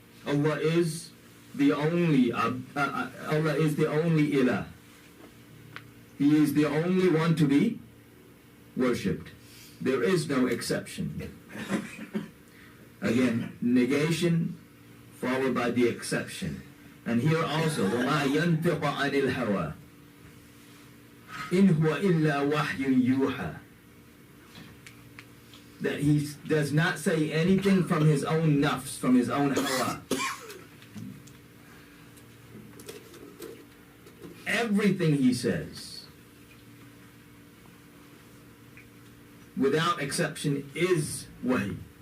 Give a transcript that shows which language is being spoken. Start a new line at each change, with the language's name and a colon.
English: Allah is the only Allah is the only ilah. He is the only one to be worshipped. There is no exception. Again, negation followed by the exception. And here also,
Arabic: وَمَا يَنْتِقَ عَنِ الْهَوَىٰ إِنْ هُوَ إِلَّا وَحْيٌ يُوحَىٰ.
English: That he does not say anything from his own nafs, from his own hawa. Everything he says, without exception, is wahy.